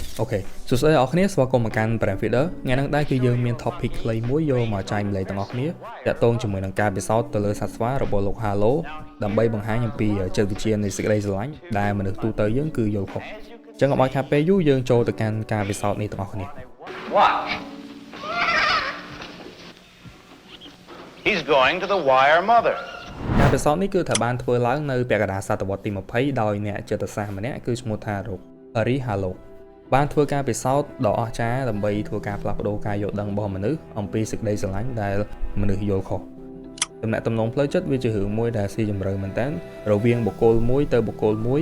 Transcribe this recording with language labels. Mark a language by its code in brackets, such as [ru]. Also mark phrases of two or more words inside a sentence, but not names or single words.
[km] អូខេសួស្តីអ្នកគ្នាស្វាគមន៍មកកាន់ Brand Feeder ថ្ងៃនេះដែរគឺយើងមាន topic ខ្លីមួយយកមកចែកម្លែកទាំងអស់គ្នាតាក់ទងជាមួយនឹងការពិសោធន៍ទៅលើសត្វស្វារបស់លោក Halo ដើម្បីបង្ហាញអំពីចិត្តវិទ្យានៃសេចក្តីស្រឡាញ់ដែលមនុស្សទូទៅយើងគឺយល់ខុសអញ្ចឹងកុំឲ្យខាតពេលយូរយើងចូលទៅកាន់ការពិសោធន៍នេះទាំងអស់គ្នា [en] What? He's going to the Wire Mother. [km] ការពិសោធន៍នេះគឺត្រូវបានធ្វើឡើងនៅពាក់កណ្ដាលសតវត្សទី20ដោយអ្នកចិត្តសាស្ត្រម្នាក់គឺឈ្មោះថាលោក Harry Halo បានធ្វើការពិសោធន៍ដ៏អស្ចារ្យដើម្បីធ្វើការផ្លាស់ប្ដូរការយល់ដឹងរបស់មនុស្សអំពីសេចក្តីស្រឡាញ់ដែលមនុស្សយល់ខុសទំនាក់ទំនងផ្លូវចិត្តវាជារឿងមួយដែលស៊ីជម្រៅមែនតើរវាងបុគ្គលមួយទៅបុគ្គលមួយ